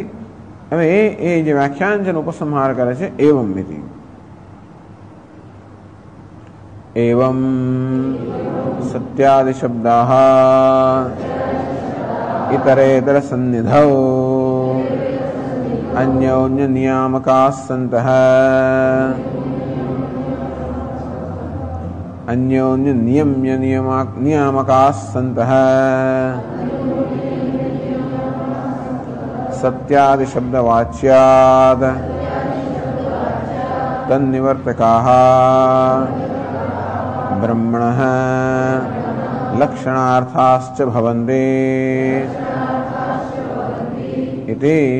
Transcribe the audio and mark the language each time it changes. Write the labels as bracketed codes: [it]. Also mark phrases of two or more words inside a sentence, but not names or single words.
[gu] હવે એ જે વ્યાખ્યાન છે ઉપસંહાર કરે છે [sa] एवम मिति. एवम सत्यादि शब्दाः इतरेतर सन्निधौ अन्योन्य नियामकाः सन्तः अन्योन्य नियम्य नियामकाः सन्तः सत्यादि शब्दवाच्याद् तन्निवर्तकाः ब्रह्मणः लक्षणार्थाश्च भवन्ति इति.